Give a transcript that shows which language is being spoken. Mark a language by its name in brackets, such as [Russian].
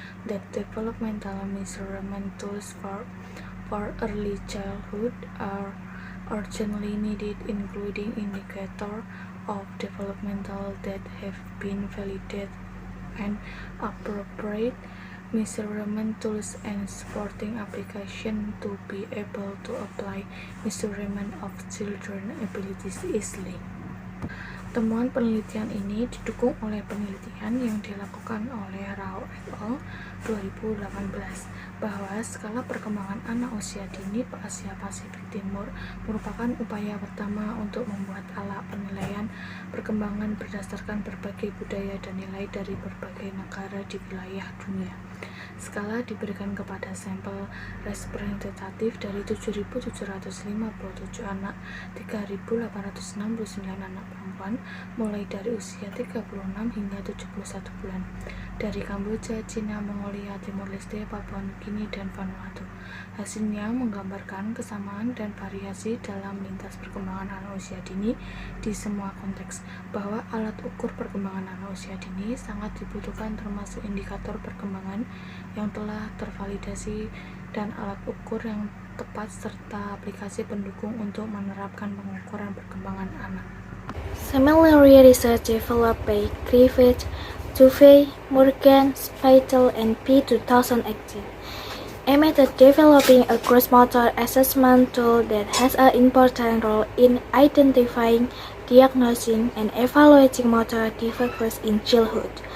[English] That developmental measurement tools for early childhood are urgently needed, including indicators of developmental that have been validated and appropriate measurement tools and supporting application to be able to apply measurement of children abilities easily. [Indonesian] Temuan penelitian ini didukung oleh penelitian yang dilakukan oleh Rao et al. 2018 bahwa skala perkembangan anak usia dini Asia Pasifik Timur merupakan upaya pertama untuk membuat alat penilaian perkembangan berdasarkan berbagai budaya dan nilai dari berbagai negara di wilayah dunia. Skala diberikan kepada sampel representatif dari 7.757 anak, 3.869 anak perempuan, mulai dari usia 36 hingga 71 bulan, dari Kamboja, Cina, Mongolia, Timor-Leste, Papua New Guinea, dan Vanuatu. Hasilnya menggambarkan kesamaan dan variasi dalam lintas perkembangan anak usia dini di semua konteks, bahwa alat ukur perkembangan anak usia dini sangat dibutuhkan termasuk indikator perkembangan yang telah tervalidasi dan alat ukur yang tepat serta aplikasi pendukung untuk menerapkan pengukuran perkembangan anak. [English] Similarly, research developed by Griffith, Duvey, Morgan, Speitel, and P. 2018 aimed at developing a gross motor assessment tool that has an important role in identifying diagnosing and evaluating motor defects in childhood.